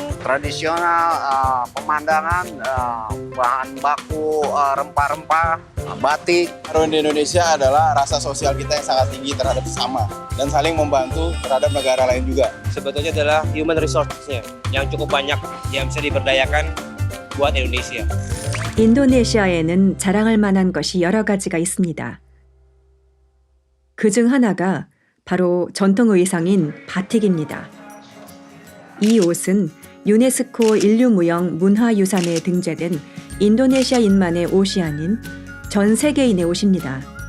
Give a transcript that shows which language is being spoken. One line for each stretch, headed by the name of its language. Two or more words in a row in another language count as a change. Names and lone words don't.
Indonesian: Tradisional, pemandangan, bahan baku, rempah-rempah, batik. Harum di Indonesia adalah rasa sosial kita yang sangat tinggi terhadap sesama dan saling membantu terhadap negara lain juga. Sebetulnya adalah
English: human resource-
Indonesian: nya yang cukup banyak yang bisa diberdayakan buat Indonesia.
Korean: 인도네시아에는 자랑할 만한 것이 여러 가지가 있습니다. 그중 하나가 바로 전통 의상인 바틱입니다. 이 옷은 유네스코 인류무형 문화유산에 등재된 인도네시아인만의 옷이 아닌 전 세계인의 옷입니다.